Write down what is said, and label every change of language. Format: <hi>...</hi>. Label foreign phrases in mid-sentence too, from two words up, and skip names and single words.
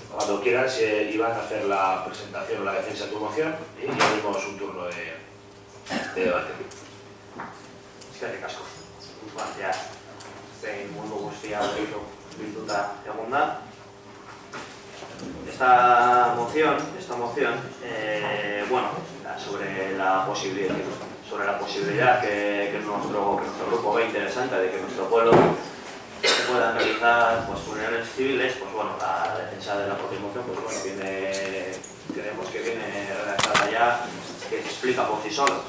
<es>Cuando quieras, Iván, hacer la presentación o la defensa de tu moción y abrimos un turno de debate.</es> <eu>Eskerrik asko. Ja, zein mundu guztia bilduta egon da.</eu> <es>Esta moción, bueno, sobre la posibilidad que nuestro grupo ve interesante de que nuestro pueblo se puedan realizar pues, funerales civiles, pues bueno, la defensa de la propia moción, pues bueno, creemos que viene redactada ya, que se explica por sí solo.</es>